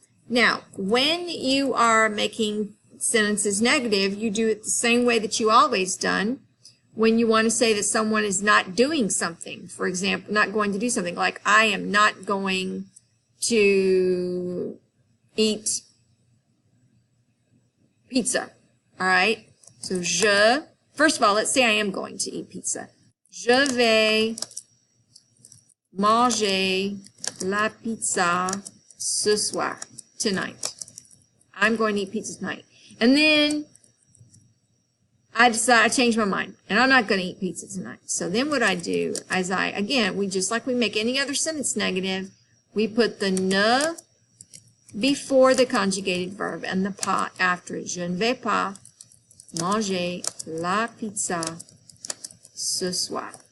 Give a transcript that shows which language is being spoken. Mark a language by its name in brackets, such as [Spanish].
[English] Now, when you are making sentences negative, you do it the same way that you always done when you want to say that someone is not doing something. For example, not going to do something, like I am not going to eat pizza. All right, so first of all, let's say I am going to eat pizza. [French] Je vais manger la pizza ce soir, [English] tonight. I'm going to eat pizza tonight. And then I decide, I change my mind, and I'm not going to eat pizza tonight. So then what I do is again, we just like we make any other sentence negative, we put the ne before the conjugated verb and the pas after it. [French] Je ne vais pas manger la pizza ce soir.